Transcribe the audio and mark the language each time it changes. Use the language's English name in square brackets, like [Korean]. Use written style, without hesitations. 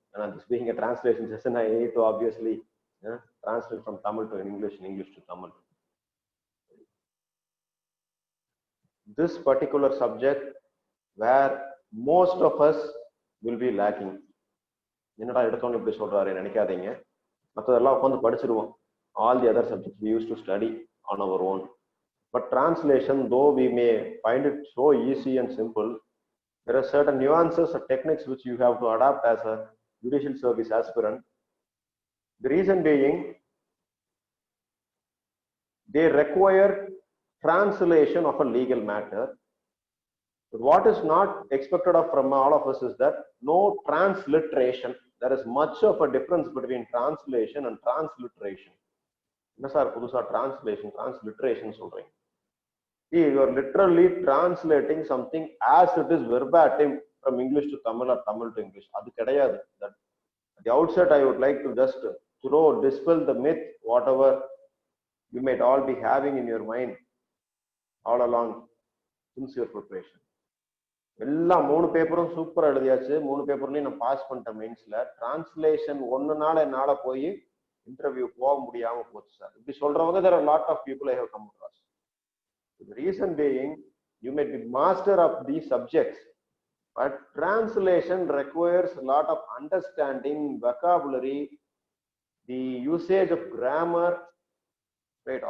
[English] And this being a translation session, I need to obviously translate from Tamil to English and English to Tamil. This particular subject where most of us will be lacking. [Tamil] என்னடா எடுத்தோன்னு இப்படி சொல்றாரு நினைக்காதீங்க. மற்றதெல்லாம் உட்காந்து படிச்சிருவோம். [English] All the other subjects we used to study on our own. But translation, though we may find it so easy and simple, there are certain nuances or techniques which you have to adapt as a judicial service aspirant. The reason being, they require translation of a legal matter. But what is not expected of from all of us is that no transliteration. There is much of a difference between translation and transliteration. [Tamil] என்ன sir புதுசா transliteration சொல்றீங்க? [English] You are literally translating something as it is verbatim from English to Tamil or Tamil to English. [Tamil] அது கிடையாது. [English] That at the outset I would like to just dispel the myth, whatever you might all be having in your mind all along since your preparation. [Tamil] எல்லாம் 3 பேப்பரும் சூப்பரா எழுதியாச்சு. 3 பேப்பர்லயும் நான் pass பண்ணிட்டேன் மெயின்ஸ்ல. Translation ஒண்ணுனால என்னால போய் இன்டர்வியூ போக முடியாம போச்சு சார். இப்படி சொல்றவங்க [English] there are a lot of people I have come across. The reason being, you may be master of these subjects, but translation requires a lot of understanding, vocabulary, the usage of grammar, right?